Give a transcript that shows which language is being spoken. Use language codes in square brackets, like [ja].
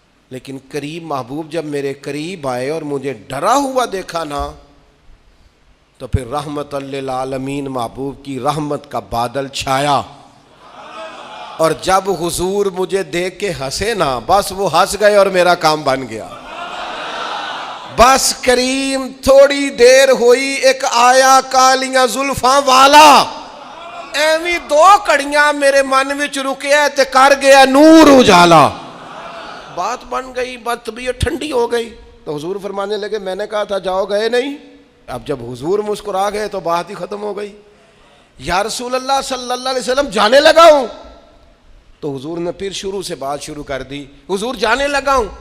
[ur] لیکن کریم محبوب جب میرے قریب آئے اور مجھے ڈرا ہوا دیکھا نا تو پھر رحمت للعالمین محبوب کی رحمت کا بادل چھایا. اور جب حضور مجھے دیکھ کے ہنسے نا بس وہ ہنس گئے اور میرا کام بن گیا. بس کریم تھوڑی دیر ہوئی [pa] ایک آیا کالیاں زلفاں والا, ایویں 2 کڑیاں میرے من وچ رکیا تے کر گیا نور اجالا. [ur] بات بن گئی, بات طبیعت ٹھنڈی ہو گئی. تو حضور فرمانے لگے میں نے کہا تھا جاؤ گئے نہیں. اب جب حضور مسکرا گئے تو بات ہی ختم ہو گئی. یا رسول اللہ صلی اللہ علیہ وسلم جانے لگا ہوں. تو حضور نے پھر شروع سے بات شروع کر دی. حضور جانے لگا ہوں.